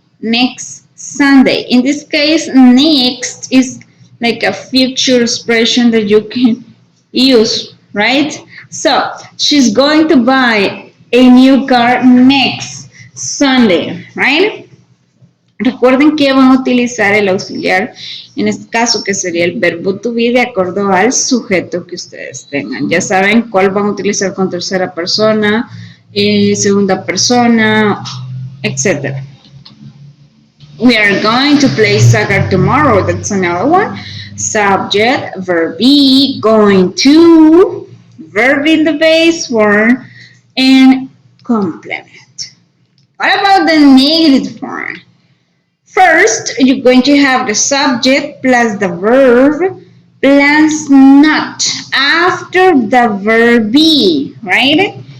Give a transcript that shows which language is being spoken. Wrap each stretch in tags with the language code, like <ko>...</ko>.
<en>Next Sunday. In this case, next is like a future expression that you can use, right? So she's going to buy a new car next Sunday, right?</en> <es>Recuerden que van a utilizar el auxiliar, en este caso que sería el verbo to be de acuerdo al sujeto que ustedes tengan. Ya saben cuál van a utilizar con tercera persona, segunda persona, etc.</es> <en>We are going to play soccer tomorrow. That's another one. Subject, verb be, going to, verb in the base form, and complement. What about the negative form? First, you're going to have the subject plus the verb plus not after the verb be, right?</en>